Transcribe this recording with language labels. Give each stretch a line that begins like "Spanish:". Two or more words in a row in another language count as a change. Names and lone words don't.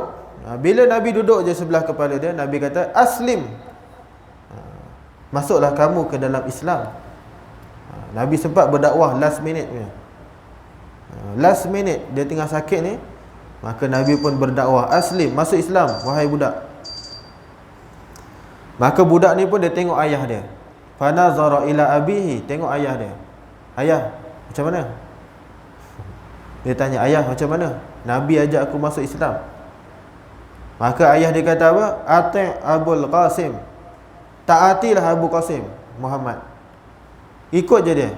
Malay: Bila Nabi duduk je sebelah kepala dia, Nabi kata, aslim, masuklah kamu ke dalam Islam. Nabi sempat berdakwah
English: last minute
Malay: punya.
English: Last minute
Malay: dia tengah sakit ni, maka Nabi pun berdakwah, aslim, masuk Islam wahai budak. Maka budak ni pun dia tengok ayah dia.
Arabic: فنظر إلى أبيه,
Malay: tengok ayah dia. Ayah, macam mana? Dia tanya, ayah macam mana? Nabi ajak aku masuk Islam. Maka ayah dia kata apa? Ati' Abul Qasim, taatilah Abu Qasim, Muhammad. Ikut je dia.